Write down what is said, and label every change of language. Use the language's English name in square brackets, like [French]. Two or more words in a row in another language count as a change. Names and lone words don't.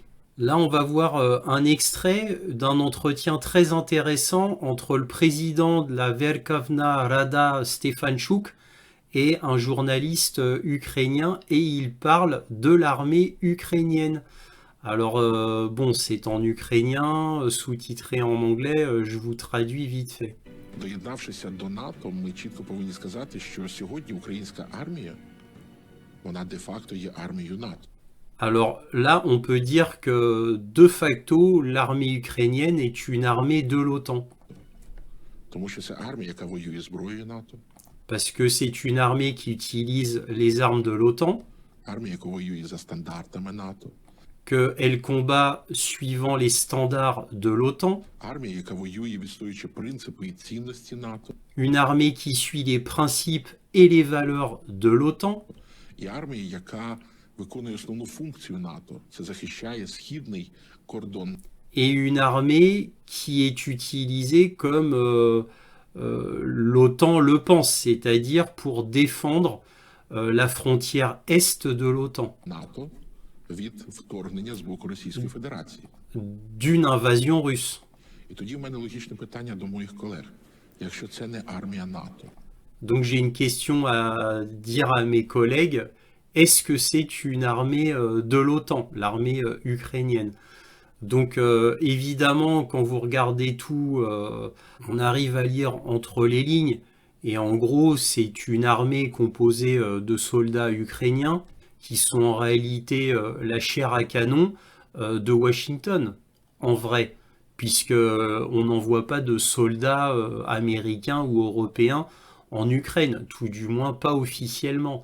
[French] Là, on va voir un extrait d'un entretien très intéressant entre le président de la Verkhovna Rada Stefanchuk et un journaliste ukrainien et il parle de l'armée ukrainienne. Alors bon, c'est en ukrainien, sous-titré en anglais, je vous traduis vite fait. [Ukrainian] Доєднавшися до НАТО, ми чітко повинні сказати, що сьогодні українська армія, вона де-факто є армією НАТО. [French] Alors là, on peut dire que de facto, l'armée ukrainienne est une armée de l'OTAN. [Ukrainian] Тому що це армія, яка воює зброєю НАТО. [French] Parce que c'est une armée qui utilise les armes de l'OTAN. [Ukrainian] Армія, яка воює за стандартами НАТО. [French] Qu'elle combat suivant les standards de l'OTAN. [Ukrainian] Армія, яка воює, відстоюючи принципи і цінності НАТО. [French] Une armée qui suit les principes et les valeurs de l'OTAN. [Ukrainian] І армія, яка виконує основну функцію НАТО. Це захищає східний кордон. [French] Et une armée qui est utilisée comme l'OTAN le pense, c'est-à-dire pour défendre la frontière est de l'OTAN. [Ukrainian] НАТО від вторгнення з боку Російської Федерації. [French] D'une invasion russe. [Ukrainian] І тоді в мене логічне питання до моїх колег. Якщо це не армія НАТО. [French] Donc j'ai une question à dire à mes collègues. Est-ce que c'est une armée de l'OTAN, l'armée ukrainienne? Donc évidemment, quand vous regardez tout, on arrive à lire entre les lignes. Et en gros, c'est une armée composée de soldats ukrainiens qui sont en réalité la chair à canon de Washington, en vrai, puisque on n'envoie pas de soldats américains ou européens en Ukraine, tout du moins pas officiellement.